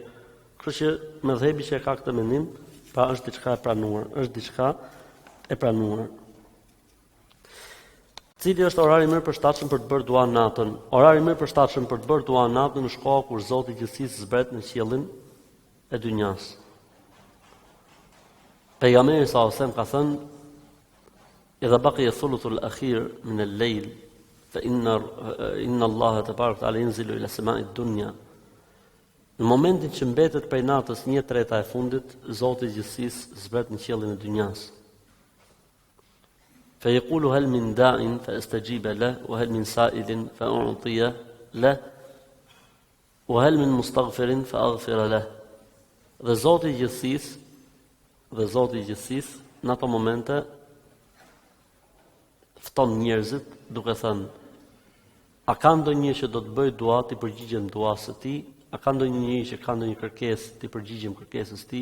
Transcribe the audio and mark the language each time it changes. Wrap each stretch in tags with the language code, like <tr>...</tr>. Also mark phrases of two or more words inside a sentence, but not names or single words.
<sq>Kështu që mëdhëbi që ka këtë mendim, pra është diçka e pranuar, Cili është orari më i përshtatshëm për të bërë dua natën? Orari më i përshtatshëm për të bërë dua natën është koha kur Zoti i gjithësisë zbret në qiellin e dynjas. Pejgamberi</sq> <ar>صلى الله عليه وسلم</ar> <sq>ka thënë:</sq> <ar>"إذا بقي ثلث الآخر من الليل، فإن الله تبارك تعالى ينزل إلى سماء الدنيا."</ar> <sq>Në momentin që mbetet prej natës 1/3 e fundit, Zoti i gjithësisë zbret në qiellin e dynjas.</sq> <ar>فيقول هل من داع فاستجيب له وهل من سائل فأعطيه له وهل من مستغفر فأغفر له.</ar> <sq>Dhe Zoti i gjithësisë në ato momente fton njerëzit duke thënë: a ka ndonjë që do të bëj dua, ti përgjigjem duas së tij? A ka ndonjë njeri që ka ndonjë kërkesë, ti përgjigjem kërkesës së tij?</sq>